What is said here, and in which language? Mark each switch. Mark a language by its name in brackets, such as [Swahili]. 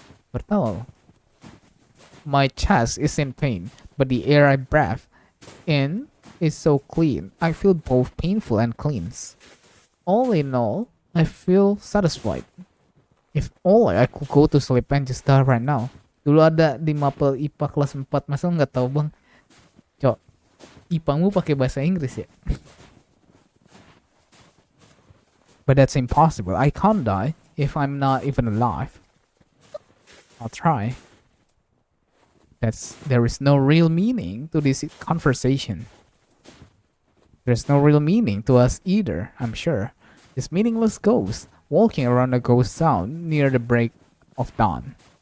[English] Bertahu. My chest is in pain, but the air I breathe in is so clean. I feel both painful and clean. All in all, I feel satisfied. If only I could go to sleep and just die right now. [Indonesian] Dulu ada di mapel IPA kelas 4, masa nggak tahu bang? Cok, IPA-mu pakai bahasa Inggris ya? [English] But that's impossible. I can't die if I'm not even alive. I'll try. There is no real meaning to this conversation. There's no real meaning to us either, I'm sure. This meaningless ghost walking around a ghost town near the break of dawn.